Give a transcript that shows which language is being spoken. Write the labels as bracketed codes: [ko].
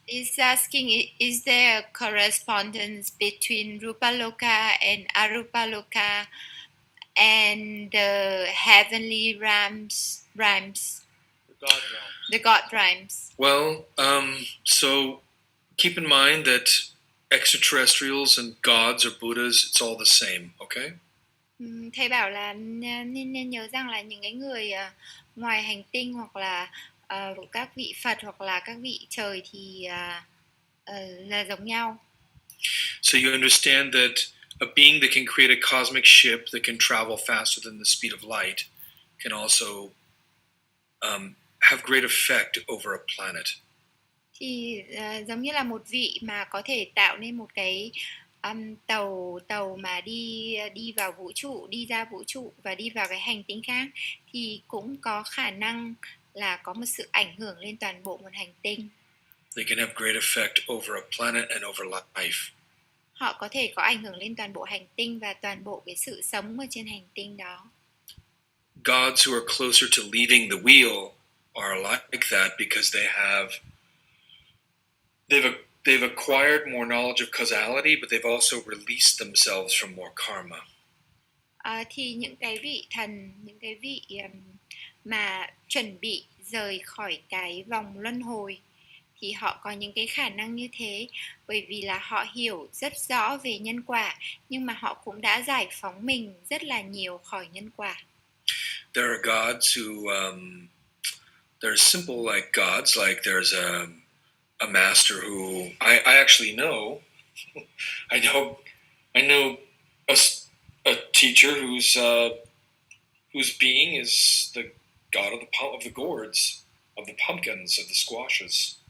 [en] He's asking, is there a correspondence between Rupaloka and Arupaloka and the heavenly realms? The God realms. Well, so keep in mind that extraterrestrials and gods or Buddhas, it's all the same, okay? [vi] Thầy bảo là nên nhớ rằng là những cái người ngoài hành tinh hoặc là các vị Phật hoặc là các vị trời thì là giống nhau. [en] So you understand that a being that can create a cosmic ship that can travel faster than the speed of light can also have great effect over a planet. [vi] Thì giống như là một vị mà có thể tạo nên một cái tàu mà đi vào vũ trụ, đi ra vũ trụ và đi vào cái hành tinh khác, thì cũng có khả năng là có một sự ảnh hưởng lên toàn bộ một hành tinh. [en] They can have great effect over a planet and over life. [vi] Họ có thể có ảnh hưởng lên toàn bộ hành tinh và toàn bộ cái sự sống ở trên hành tinh đó. [en] Gods who are closer to leaving the wheel are like that because they've acquired more knowledge of causality, but they've also released themselves from more karma. [vi] Thì những cái vị thần, những cái vị mà chuẩn bị rời khỏi cái vòng luân hồi thì họ có những cái khả năng như thế bởi vì là họ hiểu rất rõ về nhân quả, nhưng mà họ cũng đã giải phóng mình rất là nhiều khỏi nhân quả. [en] There are gods who they're simple like gods, like there's a master who I actually know. I know a teacher whose being is the god of the gourds, of the pumpkins, of the squashes.